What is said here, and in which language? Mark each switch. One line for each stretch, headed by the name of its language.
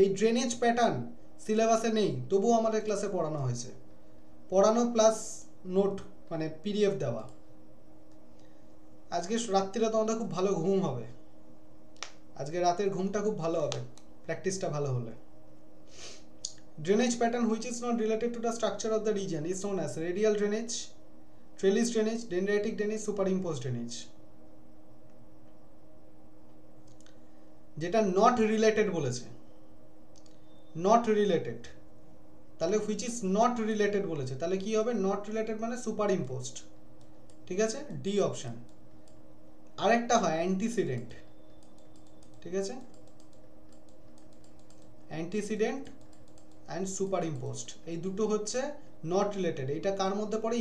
Bangla: এই drainage pattern সিলেবাসে নেই, তবুও আমাদের ক্লাসে পড়ানো হয়েছে, পড়ানো প্লাস নোট মানে পিডিএফ দেওয়া। আজকে রাত্রিরে তোমাদের খুব ভালো ঘুম হবে, আজকে রাতের ঘুমটা খুব ভালো হবে, প্র্যাকটিসটা ভালো হলে।
English: Drainage pattern which is not related to the structure of the region is known as radial drainage, trellis drainage, dendritic drainage, superimposed drainage।
Bangla: যেটা not related বলেছে, not related, তাহলে
English: which is not related
Bangla: বলেছে, তাহলে কি হবে? not related মানে superimposed, ঠিক আছে? D option. আরেকটা হয় অ্যান্টিসিডেন্ট, ঠিক আছে? অ্যান্টিসিডেন্ট অ্যান্ড সুপারইম্পোজড, এই দুটো হচ্ছে নট রিলেটেড। এটা কার মধ্যে পড়ে?